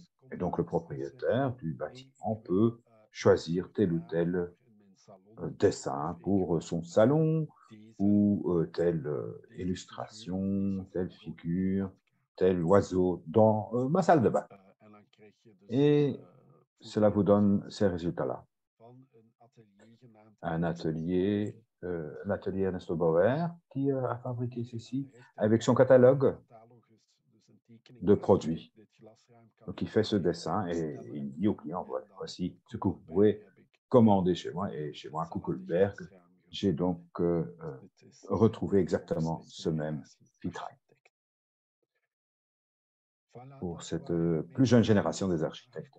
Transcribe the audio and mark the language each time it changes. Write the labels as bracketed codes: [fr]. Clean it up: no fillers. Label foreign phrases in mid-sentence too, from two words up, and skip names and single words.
[fr] Et donc, le propriétaire du bâtiment peut choisir tel ou tel dessin pour son salon, ou telle illustration, telle figure, tel oiseau dans ma salle de bain. Et cela vous donne ces résultats-là. [nl] van een atelier genaamd [fr] Un Ernesto atelier, Bauer. l'atelier Ernesto Bauer, qui a fabriqué ceci [nl] Aan de [fr] avec son [nl] rechterkant een [fr] catalogue [nl] catalogus, dus een [fr] de [nl] tekeningenlijst waarop [fr] produits. [nl] dit glasruim kan [fr] Donc, il fait ce dessin et il dit au client, voilà, voici ce que vous pouvez commander chez moi. Et chez moi, à Koekelberg, j'ai donc retrouvé exactement ce même vitrail pour cette plus jeune génération des architectes.